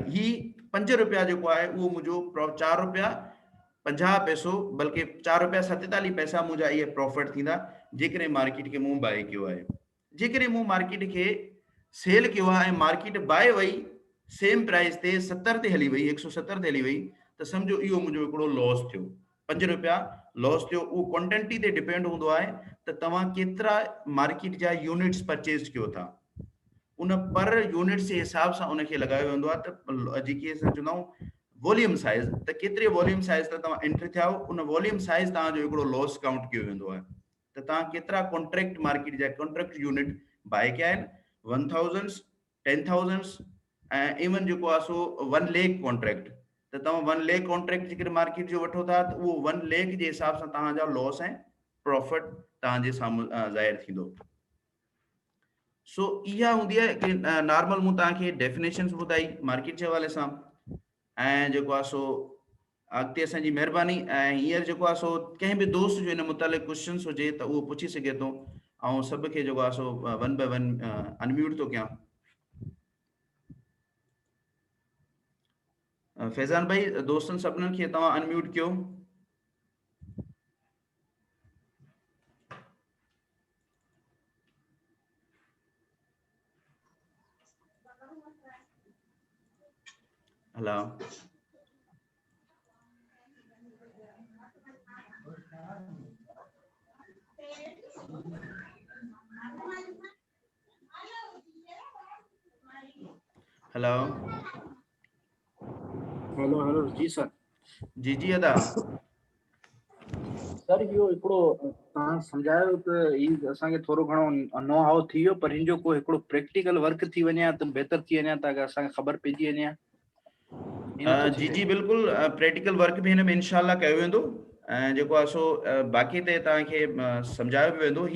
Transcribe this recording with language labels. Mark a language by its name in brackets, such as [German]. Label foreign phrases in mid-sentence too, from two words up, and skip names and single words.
[Sindhi] ही 5 रुपया जेको आहे उहो मुंहिंजो 4 रुपया 50 पैसो बल्कि 4 रुपया 47 पैसा मुंहिंजा इहे प्रॉफिट थींदा जेकॾहिं मार्केट खे मूं बाय कयो आहे। जेकॾहिं मूं मार्केट खे सेल कयो आहे ऐं [English] market buy [Sindhi] वई [English] same price [Sindhi] ते 70 ते हली वई 170 ते हली वई त सम्झो इहो मुंहिंजो हिकिड़ो लॉस थियो 5 रुपया लॉस थियो। उहो क्वांटिटी ते डिपेंड हूंदो आहे त तव्हां केतिरा मार्केट जा [English] units purchase [Sindhi] कयो था उन पर यूनिट्स जे हिसाब सां उनखे लगायो वेंदो आहे त जेकी असां चवंदा आहियूं [English] volume size [Sindhi] त केतिरे [English] volume size [Sindhi] त तव्हां एंट्री थिया उन [English] volume size [Sindhi] तव्हांजो हिकिड़ो लॉस काउंट कयो वेंदो आहे त तव्हां केतिरा कॉन्ट्रैक्ट मार्केट जा [English] contract unit [Sindhi] बाय कया आहिनि 1000 10,000 ऐं इवन जेको आहे सो 1 लाख कॉन्ट्रैक्ट त तव्हां 1 लाख कॉन्ट्रैक्ट जेकॾहिं मार्केट जो वठो था त उहो 1 लाख जे हिसाब सां तव्हांजा लॉस ऐं प्रॉफिट तव्हांजे साम्हूं ज़ाहिर थींदो। सो इहा हूंदी आहे कि नॉर्मल मूं तव्हांखे डेफिनेशंस ॿुधाई मार्केट जे हवाले सां ऐं जेको आहे सो अॻिते असांजी महिरबानी ऐं हींअर जेको आहे सो कंहिं बि दोस्त जो हिन मुतालिक़ क्वेश्चन्स हुजे त उहो पुछी सघे थो ऐं सभ खे जेको आहे सो 1 बाय 1 अनम्यूट थो कयां। फैज़ान भाई दोस्तनि सभिनीनि खे तव्हां अनम्यूट कयो। [English] hello hello hello hello जी सर [Sindhi] जी अदा सर इहो हिकिड़ो तव्हां सम्झायो त ही असांखे थोरो घणो [English] know how [Sindhi] थी वियो पर हिनजो को हिकिड़ो [English] practical work [Sindhi] थी वञे त बहितर थी वञे त असांखे ख़बर पइजी वञे। जी बिल्कुलु [English] practical work [Sindhi] बि हिन में इंशाल्लाह कयो वेंदो ऐं जेको आहे सो बाक़ी ते तव्हांखे सम्झायो बि वेंदो।